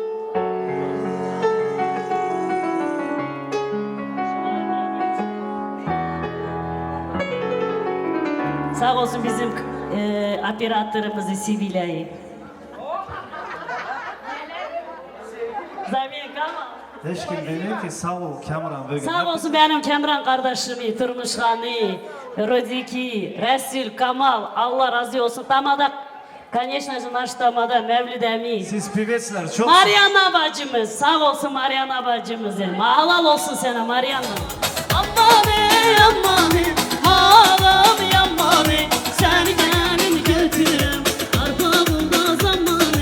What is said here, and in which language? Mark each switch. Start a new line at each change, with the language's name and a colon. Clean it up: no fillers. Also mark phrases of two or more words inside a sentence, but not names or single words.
Turkish: Sağ olsun bizim operatörümüz Sibilya'yı. Zamin Kamal. Hiç kim demiyor ki sağ ol Kamran. Bugün Sağ olsun benim Kamran kardeşimi, Turmuşhan'ı, Rodiki, Resul, Kamal. Allah razı olsun. Tamada,
Russian: конечно же, наш tamada Mevlid Emin.
Turkish: Siz pivetsler çok... Mariana bacımız, sağ olsun Mariana bacımız. Halal olsun sana Mariana. Amanı amanı halam yamanı, sen gelin götürüm arpa bulda zamanı.